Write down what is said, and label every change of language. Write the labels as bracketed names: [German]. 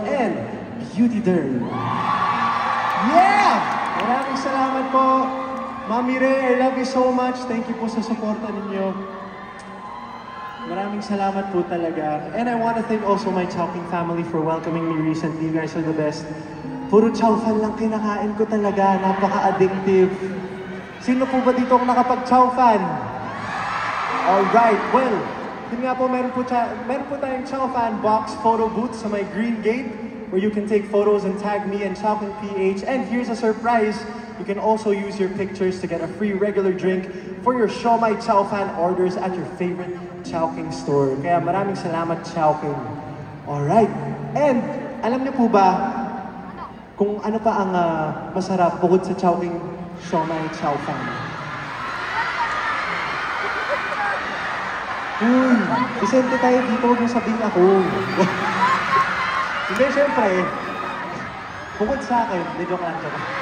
[English] And Beauty Derm. Yeah! [Filipino] Maraming salamat po. [English] Mami Ray, I love you so much. Thank you [Filipino] po sa suporta ninyo. Maraming salamat po talaga. [English] And I want to thank also my Chowking family for welcoming me recently. You guys are the best. [Filipino] Puro chow fan lang kinakain ko talaga. Napaka-addictive. Sino po ba dito ang nakapag-chow fan? [English] Alright, well, [Filipino] yun nga po, meron po tayong [English] chow fan box photo booth sa my green gate where you can take photos and tag me and Chowking PH. And here's a surprise. You can also use your pictures to get a free regular drink for your Siomai Chow Fan orders at your favorite Chowking store. [Filipino] Kaya maraming salamat, Chowking. Alright. And alam niyo po ba kung ano pa ang masarap bukod sa Chowking Siomai Chow Fan? Uy, isente tayo dito, huwag mo sabihin ako. Hindi, syempre, bukod sa akin, hindi joke lang siya.